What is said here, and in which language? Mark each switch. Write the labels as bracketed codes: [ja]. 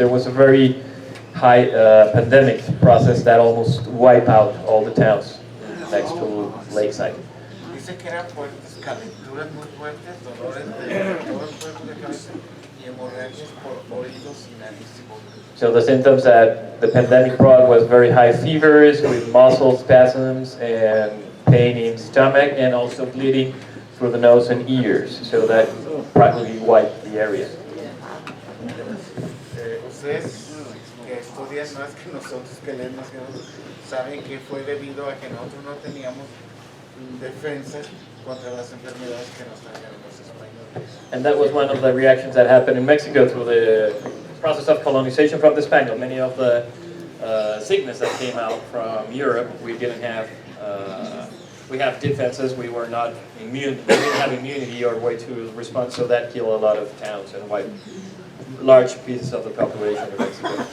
[en] There was a very high pandemic process that almost wiped out all the towns next to Lakeside. [es] Dice que eran fuertes, calenturas muy fuertes, dolores de todo el cuerpo de cabeza y hemorragias por oídos y nariz y boca. [en] So the symptoms that the pandemic brought was very high fevers with muscle spasms and pain in stomach and also bleeding through the nose and ears. So that practically wiped the area. [es] Ustedes que estudian más que nosotros, que leen más que nosotros, saben que fue debido a que nosotros no teníamos defensas contra las enfermedades que nos trajeron los españoles. [en] And that was one of the reactions that happened in Mexico through the process of colonization from the Spaniards. Many of the sickness that came out from Europe, we didn't have. We have defenses. We were not immune. We didn't have immunity or way to respond. So that killed a lot of towns and wiped large pieces of the population of Mexico.